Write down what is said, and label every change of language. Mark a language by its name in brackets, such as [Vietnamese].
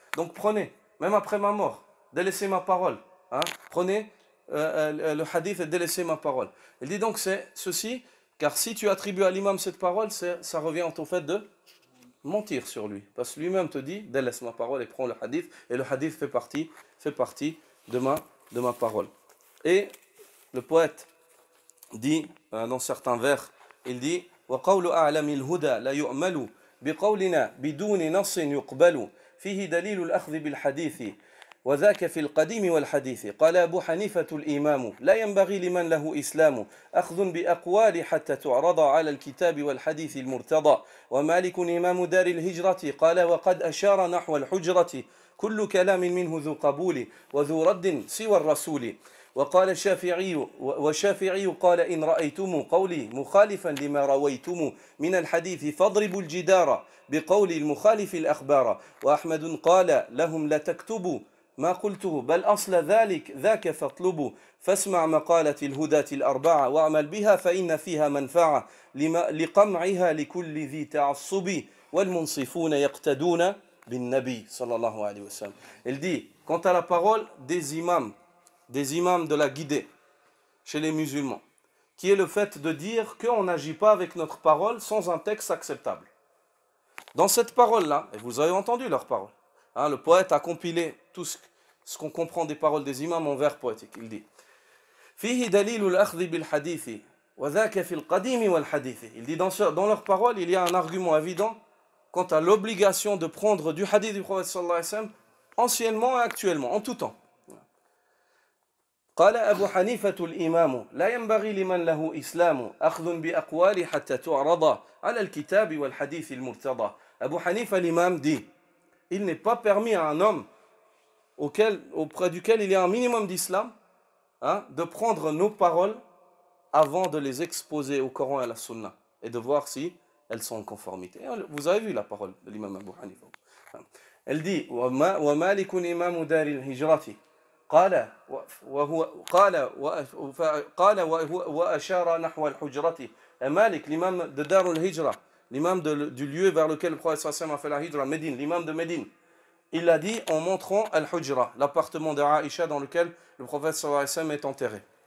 [French] Donc prenez, même après ma mort, délaissez ma parole. Prenez le hadith et délaissez ma parole. Il dit donc c'est ceci, car si tu attribues à l'imam cette parole, ça revient au fait de mentir sur lui. Parce que lui-même te dit, délaisse ma parole et prends le hadith, et le hadith fait partie de ma parole. Et le poète dit dans certains vers, il dit [Arabic] وَقَوْلُ أَعْلَمِ الْهُدَى لَا يُؤْمَلُ بِقَوْلِنَا بِدُونِ نَصٍ يُقْبَلُ فيه دليل الأخذ بالحديث وذاك في القديم والحديث قال أبو حنيفة الإمام لا ينبغي لمن له إسلام أخذ بأقوال حتى تعرض على الكتاب والحديث المرتضى ومالك إمام دار الهجرة قال وقد أشار نحو الحجرة كل كلام منه ذو قبول وذو رد سوى الرسول وقال الشافعي قال إن رأيتم قولي مخالفا لما رويتم من الحديث فاضربوا الجدار بقول المخالف الأخبار وأحمد قال لهم لا تكتبوا ما قلته بل أصل ذاك فاطلبوا فاسمع مقالة الهداة الأربعة واعمل بها فإن فيها منفعة لقمعها لكل ذي تعصب والمنصفون يقتدون بالنبي صلى الله عليه وسلم. [French] Il dit, quant à la parole des imams de la guidée chez les musulmans, qui est le fait de dire qu'on n'agit pas avec notre parole sans un texte acceptable. Dans cette parole-là, et vous avez entendu leur parole, le poète a compilé tout ce qu'on comprend des paroles des imams en vers poétiques. Il dit [Arabic] فيه دليل الأخذ بالحديث وذاك في القديم والحديث. [French] Il dit dans leur parole, il y a un argument évident quant à l'obligation de prendre du hadith du prophète sallallahu alayhi wa sallam anciennement et actuellement, en tout temps. [Arabic] قال أبو حنيفة الإمام لا ينبغي لمن له إسلام أخذ بأقوال حتى تعرض على الكتاب والحديث المرتضى. [French] Abu Hanifa l'imam dit il n'est pas permis à un homme auprès duquel il y a un minimum d'islam de prendre nos paroles avant de les exposer au Coran et à la Sunna et de voir si elles sont en conformité. Vous avez vu la parole de l'imam Abu Hanifa. Elle dit [Arabic] وَمَالِكٌ إِمَامُ دَارِ الْهِجْرَةِ قال وأشار نحو الحجرة. [French] Et Malik, l'imam de Dar al-Hijra, l'imam du lieu vers lequel le prophète sallallahu alayhi wa sallam a fait la hijra, Médine, l'imam de Médine, il a dit en montrant al-Hujra, l'appartement de Aïcha dans lequel le prophète sallallahu alayhi wa sallam est enterré.